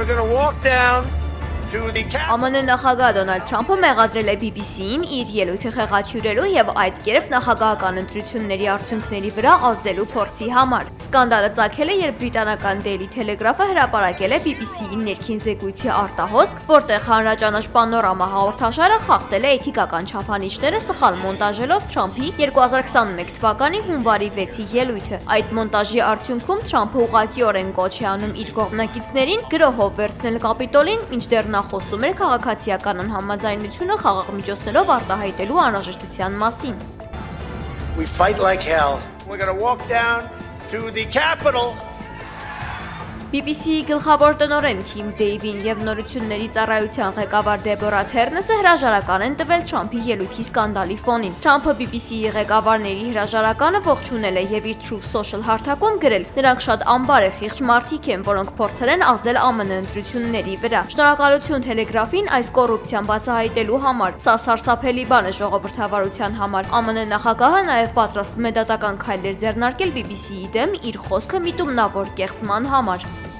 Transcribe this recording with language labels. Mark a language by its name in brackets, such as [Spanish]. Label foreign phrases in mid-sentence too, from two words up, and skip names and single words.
[English] We're going to walk down to the [Armenian] ԱՄՆ նախագահ Դոնալդ Թրամփը մեղադրել է BBC-ին իր ելույթը խեղաթյուրելու եւ այդ կերպ նախագահական ընտրությունների արդյունքների վրա ազդելու փորձի համար։ Սկանդալը ծագել է, երբ բրիտանական Daily Telegraph-ը հրապարակել է BBC-ի ներքին զեկույցի արտահոսք, որտեղ հանրաճանաչ Պանորամա հաղորդաշարը խախտել է էթիկական չափանիշները սխալ մոնտաժելով Թրամփի 2021 թվականի հունվարի 6-ի ելույթը։ Այդ մոնտաժի արդյունքում Թրամփը ուղղակիորեն կոչ է անում իր կողմնակիցներին գրոհով վերցնել Կապիտոլին, մինչդեռ նա խոսում էր քաղաքացիական անհամաձայնությունը խաղաղ միջոցներով արտահայտելու անհրաժեշտության մասին։ [English] We fight like hell. We're going to walk down to the Capitol. [Armenian] BBC-ի գլխավոր տնօրեն Թիմ Դեյվին եւ նորությունների ծառայության ղեկավար Դեբորա Թերնեսը հրաժարական են տվել Թրամփի ելույթի սկանդալի ֆոնին։ Թրամփը BBC-ի ղեկավարների հրաժարականը ողջունել է եւ իր Truth Social հարթակում գրել. «Նրանք շատ անբարեխիղճ մարդիկ են, որոնք փորձել են ազդել ԱՄՆ ընտրությունների վրա։ Շնորհակալություն Թելեգրաֆին այս կոռուպցիան բացահայտելու համար։ Սա սարսափելի բան է ժողովրդավարության համար։ ԱՄՆ նախագահը նաեւ պատրաստվում է դատական քայլեր ձեռնարկել BBC-ի դեմ իր խոսքը միտումնավոր կեղծման համար»։